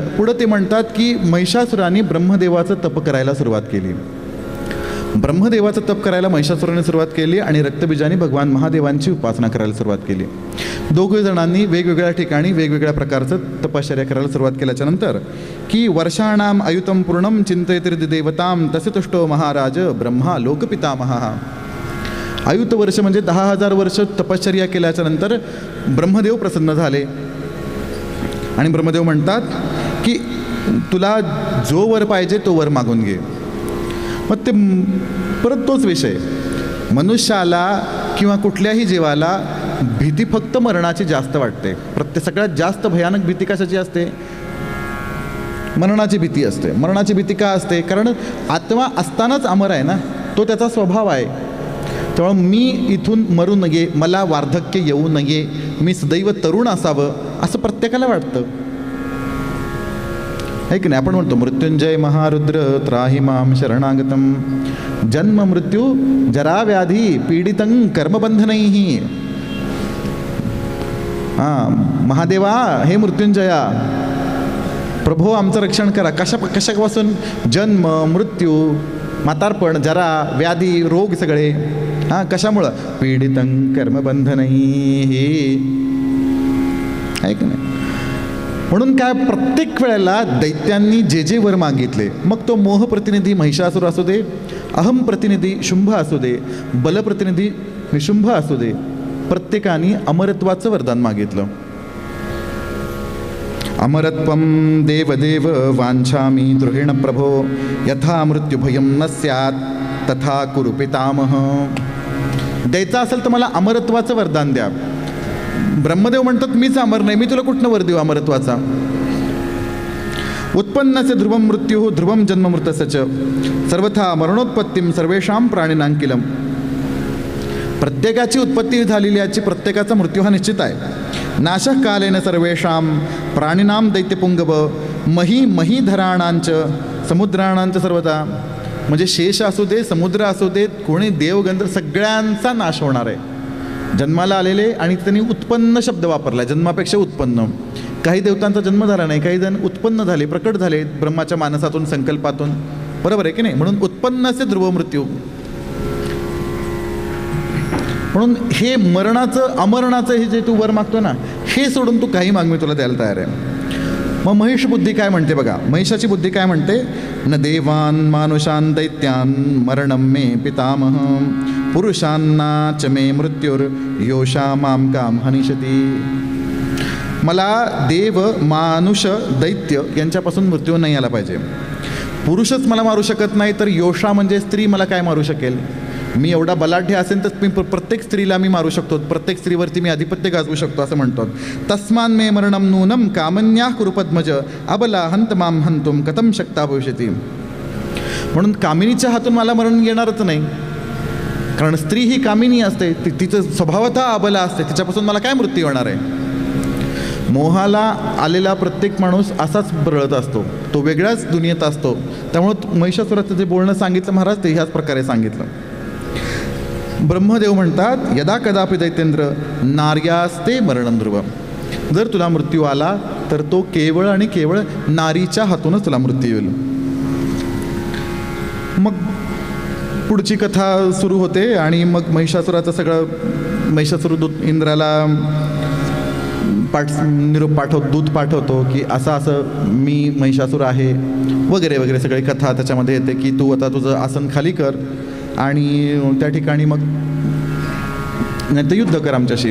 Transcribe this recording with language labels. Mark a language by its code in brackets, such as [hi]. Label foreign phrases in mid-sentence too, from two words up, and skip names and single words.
[mr] पुढं ते म्हणतात की महिषासुराने ब्रह्मदेवाचं तप करायला सुरुवात केली. ब्रह्मदेवाचं तप करायला महिषासुराने सुरुवात केली आणि रक्तबीजाने भगवान महादेवांची उपासना करायला सुरुवात केली. दोघे जणांनी वेगवेगळ्या ठिकाणी वेगवेगळ्या प्रकारचं तपश्चर्या करायला सुरुवात केल्याच्या नंतर की [sa] वर्षाणाम अयुतम पूर्णम चिंतयति देवताम तसे तुष्टो महाराज ब्रह्मा लोकपितामहा. [mr] आयुत वर्ष म्हणजे 10,000 वर्ष तपश्चर्या केल्याच्या नंतर ब्रह्मदेव प्रसन्न झाले आणि ब्रह्मदेव म्हणतात की तुला जो वर पाहिजे तो वर मागून घे. मग ते परत तोच विषय, मनुष्याला किंवा कुठल्याही जीवाला भीती फक्त मरणाची जास्त वाटते. सगळ्यात जास्त भयानक भीती कशाची असते? मरणाची भीती असते. मरणाची भीती का असते? कारण आत्मा असतानाच अमर आहे ना, तो त्याचा स्वभाव आहे. त्यामुळं मी इथून मरू नये, मला वार्धक्य येऊ नये, मी सदैव तरुण असावं असं प्रत्येकाला वाटतं, आहे की नाही? आपण म्हणतो [sa] मृत्युंजय महारुद्र त्राहि माम शरणागतम, जन्म मृत्यू जरा व्याधी पीडितं कर्मबंधनैहि. [mr] महादेवा हे मृत्युंजया, प्रभो आमचं रक्षण करा. कशापासून? जन्म मृत्यू म्हातारपण जरा व्याधी रोग सगळे. कशामुळं? [sa] पीडितं कर्मबंधनैहि, [mr] आहे की नाही? म्हणून काय, प्रत्येक वेळेला दैत्यांनी जे जे वर मागितले, मग तो मोह प्रतिनिधी महिषासुर असू दे, अहम प्रतिनिधी शुंभ असू दे, बल प्रतिनिधी निशुंभ असू दे, प्रत्येकाने अमरत्वाचं वरदान मागितलं. [sa] अमरत्वं देवदेव वाञ्छामि द्रोहिण प्रभो, यथा मृत्युभयं न स्यात् तथा कुरु पितामह. [mr] द्यायचं असेल तर मला अमरत्वाचं वरदान द्या. ब्रह्मदेव म्हणतात मीच अमर नाही, मी तुला कुठनं वर देऊ अमरत्वाचा? [sa] उत्पन्नस्य ध्रुवं मृत्यू ध्रुवं जन्म मृतस्य च, सर्वथा मरणोत्पत्तीं सर्वेषां प्राणिनांकिलम. [mr] प्रत्येकाची उत्पत्ती झालेली याची, प्रत्येकाचा मृत्यू हा निश्चित आहे. [sa] नाशः कालेन सर्वेषां प्राणिनां दैत्यपुंगव, मही महीधराणांच समुद्राणांच सर्वथा. [mr] म्हणजे शेष असू दे, समुद्र असू देत, कोणी देवगंधर्व सगळ्यांचा नाश होणार आहे. जन्माला आलेले, आणि त्यांनी उत्पन्न शब्द वापरला, जन्मापेक्षा उत्पन्न. काही देवतांचा जन्म झाला नाही, काही जण उत्पन्न झाले, प्रकट झाले ब्रह्माच्या मानसातून, संकल्पातून, बरोबर आहे की नाही? म्हणून उत्पन्नाचे ध्रुव मृत्यू. म्हणून हे मरणाचं अमरणाचं हे जे तू वर मागतो ना, हे सोडून तू काही माग, मी तुला द्यायला तयार आहे. मग महिष बुद्धी काय म्हणते बघा, महिषाची बुद्धी काय म्हणते? [sa] न देवान मानुषान दैत्यान मरणम मे पितामह, पुरुषांना च मे मृत्युर योषा माम काम हनिषती. [mr] मला देव मानुष दैत्य यांच्यापासून मृत्यू नाही आला पाहिजे. पुरुषच मला मारू शकत नाही, तर योषा म्हणजे स्त्री मला काय मारू शकेल? मी एवढा बलाढ्य असेल तर मी प्रत्येक स्त्रीला मी मारू शकतो, प्रत्येक स्त्रीवरती मी अधिपत्य गाजवू शकतो असं म्हणतो. [sa] तस्मान मे मरणम नूनम कामन्या कुरुपद्मज, अबला हंत माम हंतुम कथम शक्ता भविष्यती. [mr] म्हणून कामिनीच्या हातून मला मरण येणारच नाही, कारण स्त्री ही कामिनी असते, तिचं स्वभावतः अबला असते, तिच्यापासून मला काय मृत्यू होणार आहे? मोहाला आलेला प्रत्येक माणूस असाच बरळत असतो, तो वेगळ्याच दुनियेत असतो. त्यामुळं महिषासुराचं जे बोलणं सांगितलं महाराज, ते ह्याच प्रकारे सांगितलं. [sa] ब्रह्मदेव म्हणतात यदा कदापि दैत्येंद्र नार्यास्ते मरणं ध्रुव. [mr] जर तुला मृत्यू आला तर तो केवळ आणि केवळ नारीच्या हातूनच तुला मृत्यू येईल. मग पुढची कथा सुरू होते आणि मग महिषासुराचं सगळं, महिषासुर इंद्राला निरोप दूत पाठवतो की असं असं मी महिषासुर आहे वगैरे वगैरे सगळी कथा त्याच्यामध्ये येते की तू आता तुझं आसन खाली कर आणि त्या ठिकाणी मग नाही तर युद्ध कर आमच्याशी.